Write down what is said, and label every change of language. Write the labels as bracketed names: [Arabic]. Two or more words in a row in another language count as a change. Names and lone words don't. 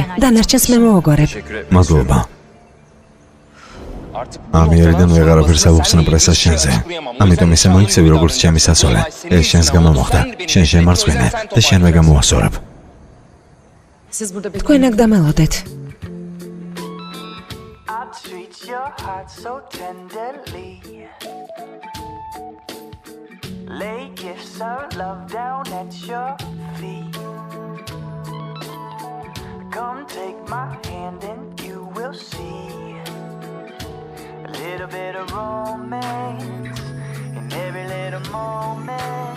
[Georgian] დანარჩენს მე მოაგვარებ. მადლობა. ამიერიდან ვეღარაფერს აუხსნა პრესას შენზე. ამიტომ ესე მოიქცევი როგორც ჩემი სასოლე. ეს შენს გამო მოხდა. შენ შემარცხვინე და შენვე გამოასწორებ. თქვენ აქ დამელოდეთ. [English] Lay gifts of love down at your feet. Come take my hand and you will see a little bit of romance in every little moment.